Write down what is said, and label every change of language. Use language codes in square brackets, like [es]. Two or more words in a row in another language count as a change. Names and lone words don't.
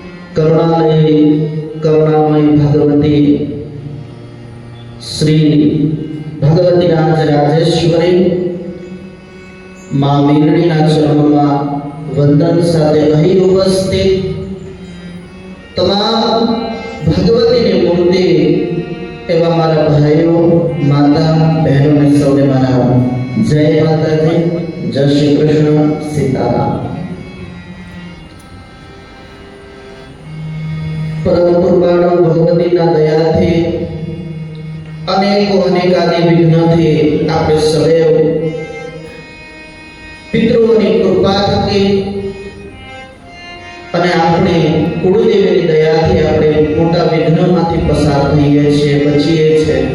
[gu] કરુણાલય કરુણામય ભગવતી શ્રી ભગવતી રાજેશ્વરી માં वीरણીના ચરણોમાં વંદન સાથે અહીં ઉપસ્થિત તમામ ભગવતીની મૂર્તિ એવા મારા ભાઈઓ માતા બહેનોને સૌને મારા જય માતાજી, જય શ્રી કૃષ્ણ, સીતારામ। પરમ કૃપાળુ ભગવતીના દયાથી અનેકો અનેકાનિ વિઘ્નથી આપણે સદૈવ પિતૃઓની કૃપા થકી અને આપણે કુળદેવીની દયાથી આપણે મોટા વિઘ્નમાંથી પસાર થઈએ છીએ, બચીએ છે।